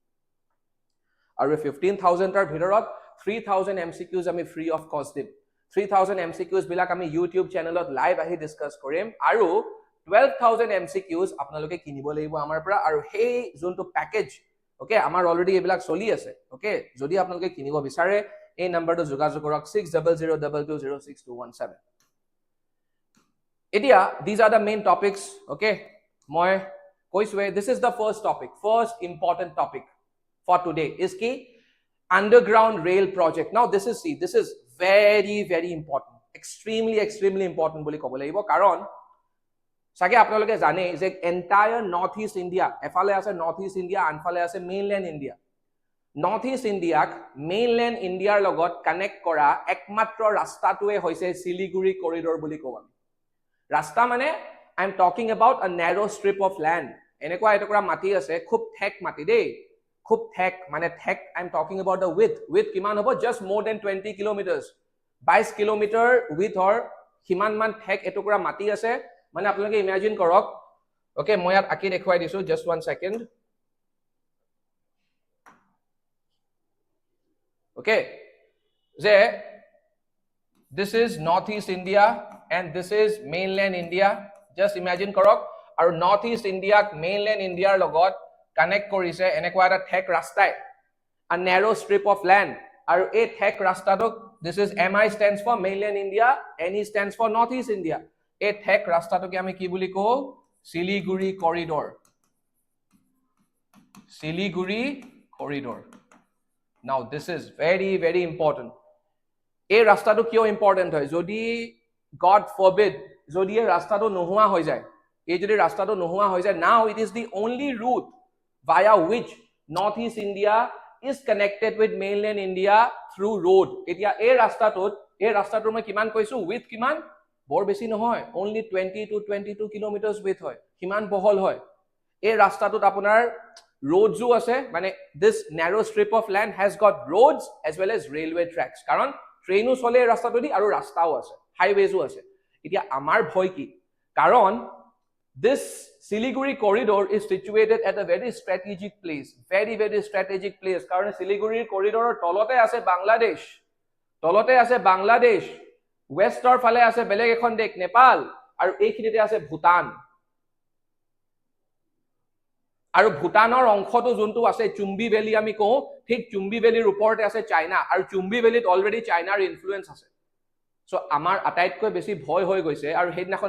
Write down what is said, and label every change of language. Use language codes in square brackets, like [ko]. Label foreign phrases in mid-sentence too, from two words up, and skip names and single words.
[as] আৰু 15000 টাৰ ভিতৰত 3000 MCQs আমি [en] free of cost [as] দিম 3000 MCQs বিলাক আমি YouTube চেনেলত লাইভ আহি ডিসকাস কৰিম আৰু 12,000 MCQs আপোনালোকে কিনিব লাগিব আমাৰ পৰা আৰু সেই যোনটো প্যাকেজ ওকে আমাৰ অলৰেডি এইবিলাক চলি আছে ওকে যদি আপোনালোকে কিনিব বিচাৰে এই নম্বৰটো যোগাযোগ কৰক 6002220617 এতিয়া [en] these are the main topics okay [as] মই [en] কৈছোৱে this is the first important topic for today is ki underground rail project now this is very important extremely important [as] বুলি ক'ব লাগিব কাৰণ সাগে আপোনালোকে জানে যে এন্টায়াৰ নৰ্থ ইষ্ট ইণ্ডিয়া এফালে আছে নৰ্থ ইষ্ট ইণ্ডিয়া আনফালে আছে মেইনল্যান্ড ইণ্ডিয়া নৰ্থ ইষ্ট ইণ্ডিয়াক মেইনল্যান্ড ইণ্ডিয়াৰ লগত কানেক্ট কৰা একমাত্ৰ ৰাস্তাটোৱে হৈছে শিলিগুৰি কৰিডৰ বুলি কওঁ আমি ৰাস্তা মানে [en] I am talking about a narrow strip of land [as] এনেকুৱা এটুকুৰা মাটি আছে খুব ঠেক মাটি দেই খুব ঠেক মানে ঠেক [en] I am talking about the width [as] কিমান হ'ব [en] just more than 20 kilometers [as] 22 কিলোমিটাৰ widthৰ কিমান মান ঠেক এটুকুৰা মাটি আছে মানে আপোনালোকে ইমাজিন কৰক ওকে মই ইয়াত আকি দেখুৱাই দিছো [en] just one second okay যে this is northeast India and this is mainland India just imagine [as] কৰক আৰু [en] northeast India mainland India [as] লগত কানেক্ট কৰিছে এনেকুৱা এটা ঠেক ৰাস্তাই [en] a narrow strip of land [as] আৰু এই ঠেক ৰাস্তাটো [en] this is MI stands for mainland India NE stands for northeast India [as] এই ঠেক ৰাস্তাটোকে আমি কি বুলি কওঁ শিলিগুৰি কৰিডৰ [en] now this is very important [as] এই ৰাস্তাটো কিয় ইম্পৰ্টেন্ট হয় যদি [en] God forbid [as] যদি এই ৰাস্তাটো নোহোৱা হৈ যায় এই যদি ৰাস্তাটো নোহোৱা হৈ যায় [en] now it is the only route via which northeast India is connected with mainland India through road [as] এতিয়া এই ৰাস্তাটোৰ মই কিমান কৈছো width কিমান বৰ বেছি নহয় [en] only 20 to 22 kilometers width [as] হয় কিমান বহল হয় এই ৰাস্তাটোত আপোনাৰ roads আছে মানে [en] this narrow strip of land has got roads as well as railway tracks [as] কাৰণ ট্ৰেইনো চলে এই ৰাস্তাটোদি আৰু ৰাস্তাও আছে হাইৱেজও আছে এতিয়া আমাৰ ভয় কি কাৰণ [en] this Siliguri corridor is situated at a very strategic place [as] কাৰণ Siliguri corridor তলতে আছে বাংলাদেশ ওয়েস্টৰ ফালে আছে বেলেগ এখন দেশ নেপাল আৰু এইখিনিতে আছে ভূটান আৰু ভূটানৰ অংশটো যোনটো আছে চুম্বি ভেলি আমি কওঁ ঠিক চুম্বি ভেলিৰ ওপৰতে আছে চাইনা আৰু চুম্বি ভেলিত অলৰেডি চাইনাৰ ইনফ্লুয়েন্স আছে সো আমাৰ আটাইতকৈ বেছি ভয় হৈ গৈছে আৰু হেইদিনাখন